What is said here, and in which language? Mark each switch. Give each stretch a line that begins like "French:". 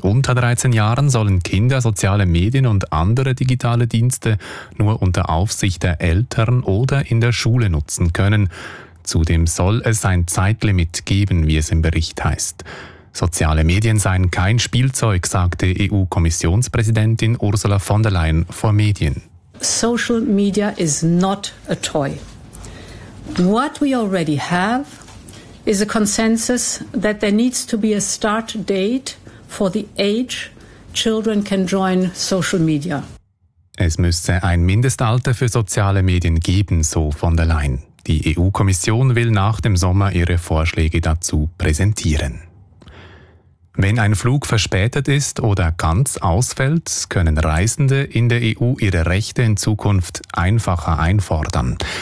German: Unter 13 Jahren sollen Kinder soziale Medien und andere digitale Dienste nur unter Aufsicht der Eltern oder in der Schule nutzen können. Zudem soll es ein Zeitlimit geben, wie es im Bericht heißt. Soziale Medien seien kein Spielzeug, sagte EU-Kommissionspräsidentin Ursula von der Leyen vor Medien.
English: Social media is not a toy. What we already have is a consensus that there needs to be a start date for the age children can join social media.
German: Es müsse ein Mindestalter für soziale Medien geben, so von der Leyen. Die EU-Kommission will nach dem Sommer ihre Vorschläge dazu präsentieren. Wenn ein Flug verspätet ist oder ganz ausfällt, können Reisende in der EU ihre Rechte in Zukunft einfacher einfordern.